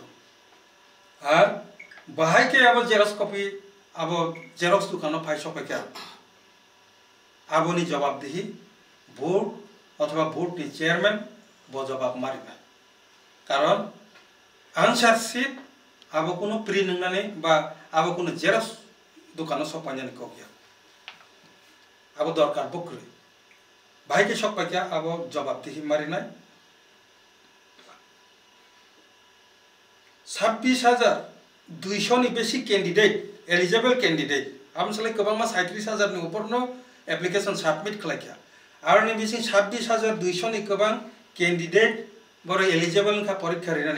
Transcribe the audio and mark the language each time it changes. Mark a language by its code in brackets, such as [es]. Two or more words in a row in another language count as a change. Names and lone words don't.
[brx] आर बाहायके अब [en] xerox copy [brx] अब जेरक्स दुकानो फायसपायका आबोनि जवाबदिहि बोर्ड अथवा बोर्ड नि चेयरमैन बो जवाब मारिबा कारण [en] answer sheet [brx] अब कोनो प्रि नंनानै बा अब कोनो जेरक्स दुकानो सपायनानै को गया अब दरकार बक्रे [hi] भाई के सब क्या [brx] अब जवाबदिहि मारिनाय 26,200 नि बेसी कैंडिडेट [en] eligible candidate [brx] आमसले गोबांमा 37,000 नि ऊपरनो [en] application submit [brx] खालायखा आरो नि बेसी 26,200 नि गोबां कैंडिडेट बर एलिजिबल का परीक्षा रिनानि